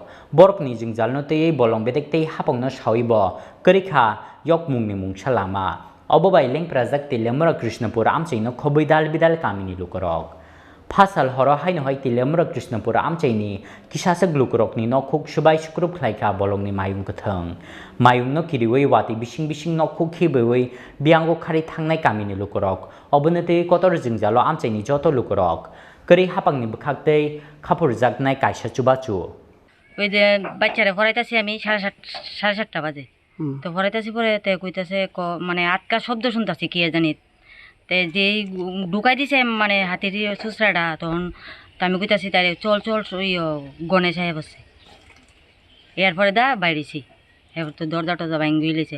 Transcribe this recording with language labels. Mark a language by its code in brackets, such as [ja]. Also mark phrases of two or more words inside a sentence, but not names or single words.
[trp] borokni jingjalno tei bolong bedek tei hapongno sawibo Khlaikha yokmungni mungsalama obobai lengprajak Teliamura Krishnapur Amchaino khobui dal bidal kamini lukurok Phasal Horo Haino hai Teliamura Krishnapur Amchaini kisasak lukurokni nokhuk Swbai Sukurubh Khlaikha Bolongni Mayung Kwthwng Mayung no kiriwei wati bising nokhuk khibeui biango khari thangnai kamini lukurok obonotei kotor jingjalo Amchaini joto lukurok kori hapangni bwkhaktei khapurjaknai kaisa chubachu [bn] ওই যে বাচ্চারা পড়াইতেছি আমি সাড়ে সাতটা বাজে তো পড়াইতেছি পরে তে কইতাছে মানে আটকা শব্দ শুনতাছি কি জানি তে যেই ঢুকাই দিছে মানে হাতির সুসরাটা তখন তো আমি কইতাছি তারে চল গণেশ সাহেব আছে এরপরে দা বাইরেছি এবার তো দরজা টরজা ভাঙি গিয়েছে